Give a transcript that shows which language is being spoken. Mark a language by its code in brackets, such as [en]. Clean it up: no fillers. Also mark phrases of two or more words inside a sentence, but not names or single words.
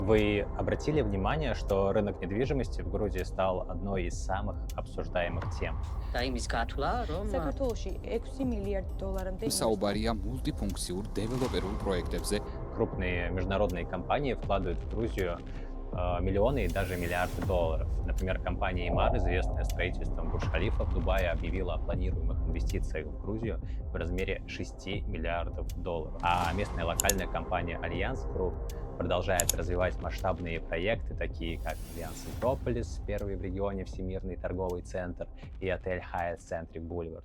[ru] Вы обратили внимание, что рынок недвижимости в Грузии стал одной из самых обсуждаемых тем? [ka] და იმის გათვლა, რომ საქართველოში 6 მილიარდ დოლარამდე საუბარია მულტიფუნქციურ დეველოპერულ პროექტებზე. [ru] Крупные международные компании вкладывают в Грузию миллионы и даже миллиарды долларов. Например, компания Имар, известная строительством Бурдж-Халифа в Дубае, объявила о планируемых инвестициях в Грузию в размере 6 миллиардов долларов. А местная локальная компания Альянс Групп продолжает развивать масштабные проекты, такие как Альянс Метрополис, первый в регионе Всемирный торговый центр, и отель Hyatt Centric Boulevard.